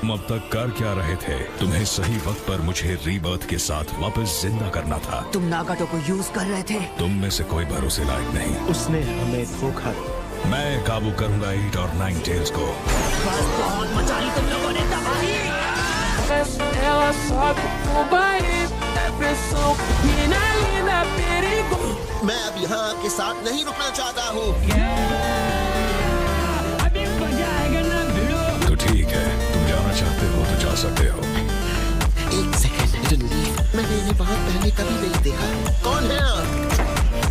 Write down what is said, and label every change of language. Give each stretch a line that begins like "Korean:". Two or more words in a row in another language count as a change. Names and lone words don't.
Hindi: तुम अब तक कर क्या रहे थे? तुम्हें सही वक्त पर मुझे रीबर्थ के साथ वापस जिंदा करना था। तुम नागाटो को यूज कर रहे थे। तुम में से कोई भरोसे लायक नहीं। उसने हमें धोखा दिया। मैं काबू करूंगा 8 और 9 टेल्स को। बस बहुत मचा ली तुम लोगों ने तबाही।
Portuguese: Ela sobe o baile, pressão e na linda perigo.
Hindi: मैं अब यहाँ आपके साथ नहीं रुकना चाहता हूँ। तो ठीक है, तुम जाना चाहते हो तो जा सकते हो। एक सेकेंड, मैंने इन्हें वहाँ पहले कभी नहीं देखा। कौन है आप?